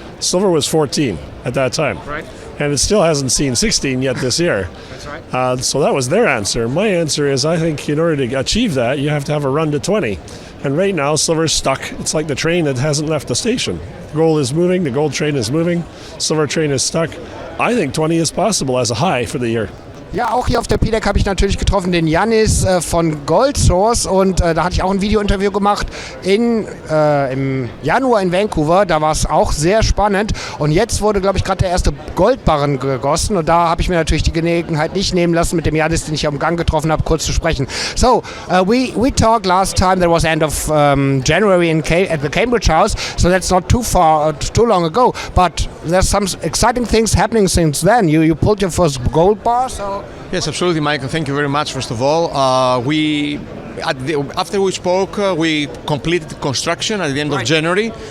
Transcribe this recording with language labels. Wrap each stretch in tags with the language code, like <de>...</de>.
<en>Silver was 14 at that time. Right. And it still hasn't seen 16 yet this year. That's right. So that was their answer. My answer is I think in order to achieve that, you have to have a run to 20. And right now, silver's stuck. It's like the train that hasn't left the station. Gold is moving, the gold train is moving, silver train is stuck. I think 20 is possible as a high for the year.</en> <de>Ja, auch hier auf der PDAC habe ich natürlich getroffen den Yannis von Goldsource, und da hatte ich auch ein Video-Interview gemacht im Januar in Vancouver. Da war es auch sehr spannend, und jetzt wurde, glaube ich, gerade der erste Goldbarren gegossen, und da habe ich mir natürlich die Gelegenheit nicht nehmen lassen, mit dem Yannis, den ich am Gang getroffen habe, kurz zu sprechen.</de> <en>So, we talked last time, there was end of January at the Cambridge House, so that's not too long ago, but there's some exciting things happening since then. You pulled your first gold bar, so... Yes, absolutely, Michael. Thank you very much, first of all. After we spoke, we completed construction at the end of January.</en>